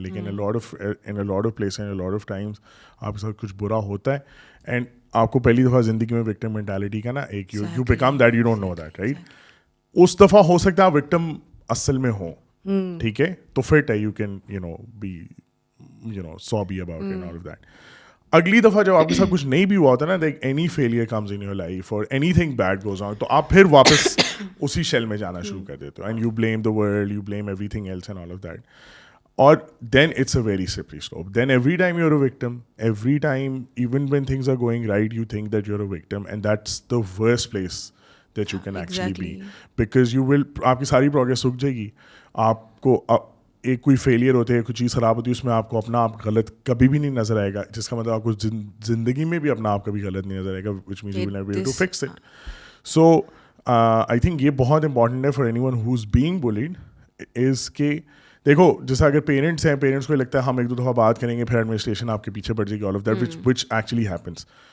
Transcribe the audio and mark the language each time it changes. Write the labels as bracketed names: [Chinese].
[English] لیکن in a lot of places, in a lot of times [Urdu] آپ کے ساتھ کچھ برا ہوتا ہے [English] and [Urdu] آپ کو پہلی دفعہ زندگی میں وکٹم مینٹیلٹی کا نا ایک [English] You become that, you don't know that right. [Urdu] اس دفعہ ہو سکتا ہے آپ وکٹم اصل میں ہوں, ٹھیک ہے, تو فٹ ہے, [English] You can be sobby about it and all of that. [Urdu] اگلی دفعہ جب آپ کے ساتھ کچھ نہیں بھی ہوا ہوتا نا, [English] like any failure comes in your life or anything bad goes on, [Urdu] تو آپ پھر واپس اسی شیل میں جانا شروع کر دیتے ہو [English] and you blame the world, you blame everything else and all of that. اور then it's a very slippery slope. Then every time you're a victim, every time even when things are going right, you think that you're a victim, and that's the worst place that you can actually be, because you will, [Urdu] آپ کی ساری progress رک جائے گی. آپ کو ایک کوئی فیلئر ہوتے ہے, کوئی چیز خراب ہوتی ہے, اس میں آپ کو اپنا آپ غلط کبھی بھی نہیں نظر آئے گا, جس کا مطلب آپ کو زندگی میں بھی اپنا آپ کبھی غلط نہیں نظر آئے گا, [English] which means you will never be able to fix it. So I think [Urdu] یہ بہت امپورٹنٹ ہے [English] for anyone who's being bullied is [Urdu] کہ دیکھو جیسے اگر پیرنٹس ہیں, پیرنٹس کو لگتا ہے ہم ایک دو دفعہ بات کریں گے پھر ایڈمنسٹریشن آپ کے پیچھے پڑ جائے گی, [English] all of that which actually happens.